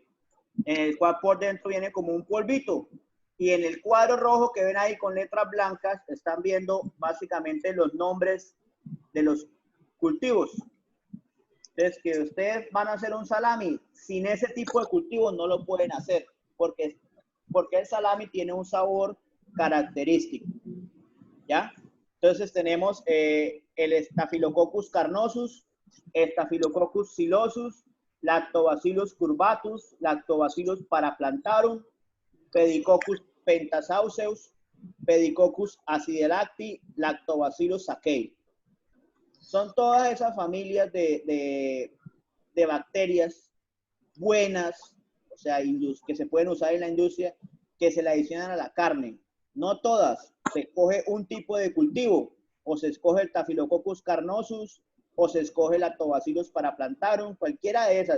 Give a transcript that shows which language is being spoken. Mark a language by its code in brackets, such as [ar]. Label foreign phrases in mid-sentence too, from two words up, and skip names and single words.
[es] En el cual por dentro viene como un polvito. Y en el cuadro rojo que ven ahí con letras blancas, están viendo básicamente los nombres de los cultivos. Entonces, que ustedes van a hacer un salami sin ese tipo de cultivos, no lo pueden hacer, porque el salami tiene un sabor característico, ¿ya? Entonces tenemos el Staphylococcus carnosus, Staphylococcus psilosus, Lactobacillus curvatus, Lactobacillus paraplantarum, Pedicoccus pentasauceus, Pedicoccus acidelacti, Lactobacillus sakei. Son todas esas familias de bacterias buenas, o sea, que se pueden usar en la industria, que se le adicionan a la carne. No todas. Se escoge un tipo de cultivo, o se escoge el Staphylococcus carnosus, o se escoge el Lactobacillus paraplantarum, cualquiera de esas.